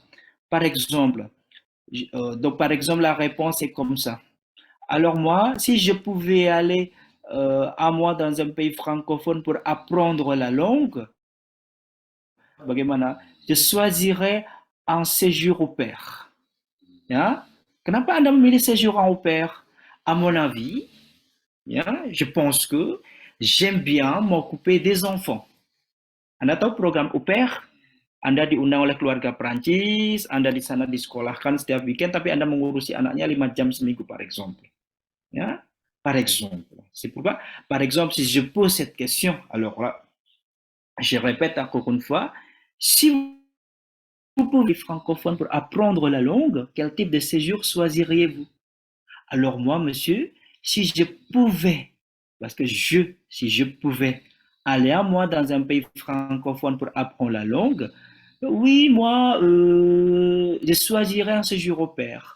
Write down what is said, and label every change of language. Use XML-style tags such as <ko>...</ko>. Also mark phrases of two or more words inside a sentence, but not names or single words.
<fr>Par exemple, par exemple, la réponse est comme ça. Alors moi, si je pouvais aller un mois dans un pays francophone pour apprendre la langue, bagaimana? Je choisirais un séjour au pair.</fr> <id>Ya? Kenapa Anda memilih</id> <fr>séjour en au pair? À mon avis, ya, je pense que j'aime bien m'occuper des enfants.</fr> <id>Anda tahu program</id> <fr>au pair?</fr> <id>Anda diundang oleh keluarga Prancis, Anda di sana disekolahkan setiap weekend, tapi Anda mengurusi anaknya 5 jam seminggu,</id> <fr>par exemple. Ya? Par exemple. C'est pourquoi, par exemple, si je pose cette question, alors là, je répète encore une fois, si vous pouvez francophone pour apprendre la langue, quel type de séjour choisiriez-vous? Alors moi, monsieur, si je pouvais, parce que si je pouvais aller à moi dans un pays francophone pour apprendre la langue, oui, moi, je choisirais un séjour au pair.</fr>